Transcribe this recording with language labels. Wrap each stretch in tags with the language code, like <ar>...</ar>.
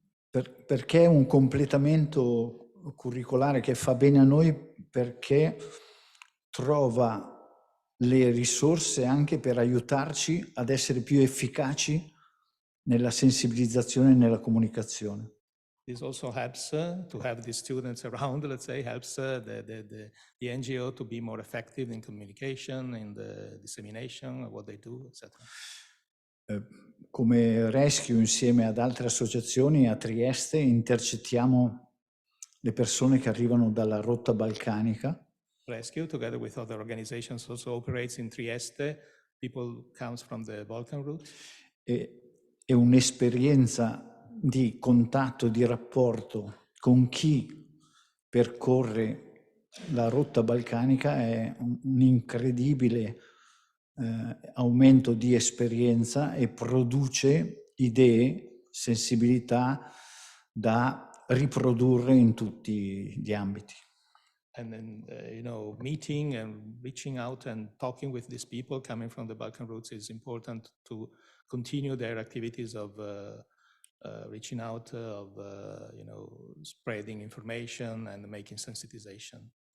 <it>Perché è un completamento curricolare che fa bene a noi, perché trova le risorse anche per aiutarci ad essere più efficaci nella sensibilizzazione e nella comunicazione.</it> <en>This also helps to have the students around, let's say, helps the NGO to be more effective in communication, in the dissemination of what they do, etc.</en> <it>Come Rescue, insieme ad altre associazioni a Trieste, intercettiamo le persone che arrivano dalla rotta balcanica.</it> <en>Rescue, together with other organizations, also operates in Trieste. People comes from the Balkan route.</en> <it>E un'esperienza di contatto, di rapporto con chi percorre la rotta balcanica è un incredibile aumento di esperienza e produce idee, sensibilità da riprodurre in tutti gli ambiti.</it> <en>And then, meeting and reaching out and talking with these people coming from the Balkan routes is important to continue their activities of reaching out, of spreading information and making sensitization.</en>